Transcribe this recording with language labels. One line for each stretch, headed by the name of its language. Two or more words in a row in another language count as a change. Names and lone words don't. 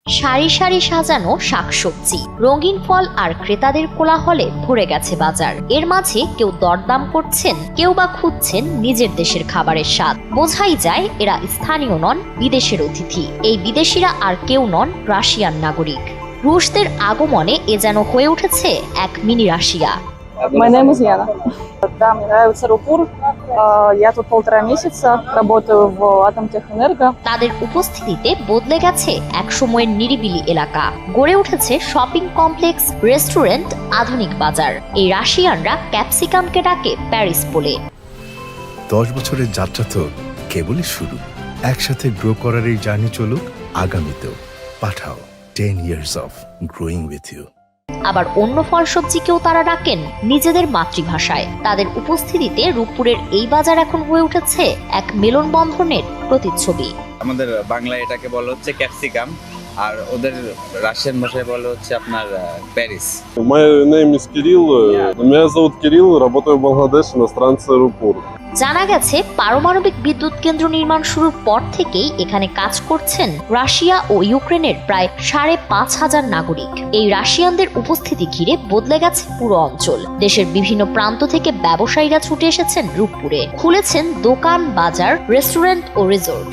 Bangla: সারি সারি সাজানো শাকসবজি, রঙিন ফল আর ক্রেতাদের কোলাহলে ভরে গেছে বাজার। এর মাঝে কেউ দরদাম করছেন, কেউ বা খুঁজছেন নিজের দেশের খাবারের স্বাদ। বোঝাই যায় এরা স্থানীয় নন, বিদেশের অতিথি। এই বিদেশিরা আর কেউ নন, রাশিয়ান নাগরিক। রুশদের আগমনে এ যেন হয়ে উঠেছে এক মিনি রাশিয়া।
English: My name is Yana.
Russian: Да, мне нравится Рупур. Я тут 1,5 месяца, работаю в Атомтехэнерго.
Bangla: তাদের উপস্থিতিতে বদলে গেছে এক সময়ের নিরিবিলি এলাকা। গড়ে উঠেছে শপিং কমপ্লেক্স, রেস্টুরেন্ট, আধুনিক বাজার। এই রাশিয়ানরা ক্যাপসিকামকে ডাকে প্যারিস বলে। 10 বছরের যাত্রা তো কেবলই শুরু। একসাথে গ্রো করার এই জার্নি চলুক আগামীতেও।
English: পাঠাও 10 years of growing with you.
Bangla: আবার অন্য ফল সবজিকেও তারা ডাকেন নিজেদের মাতৃভাষায়। তাদের উপস্থিতিতে রূপপুরের এই বাজার এখন হয়ে উঠেছে এক মেলনবন্ধনের প্রতিচ্ছবি। আমাদের বাংলায় এটাকে বলা হচ্ছে ক্যাপসিকাম, আর ওদের রাশিয়ান ভাষায় বলা হচ্ছে আপনার প্যারিস।
English: My name is Kirill.
Russian: Меня зовут Kirill, работаю в Бангладеш, иностранцы Рупур.
Bangla: জানা গেছে পারমাণবিক বিদ্যুৎ কেন্দ্র নির্মাণ শুরুর পর থেকেই এখানে কাজ করছেন রাশিয়া ও ইউক্রেনের প্রায় 5,500 নাগরিক। এই রাশিয়ানদের উপস্থিতি ঘিরে বদলে গেছে পুরো অঞ্চল। দেশের বিভিন্ন প্রান্ত থেকে ব্যবসায়ীরা ছুটে এসেছেন রূপপুরে, খুলেছেন দোকান, বাজার, রেস্টুরেন্ট ও রিসোর্ট।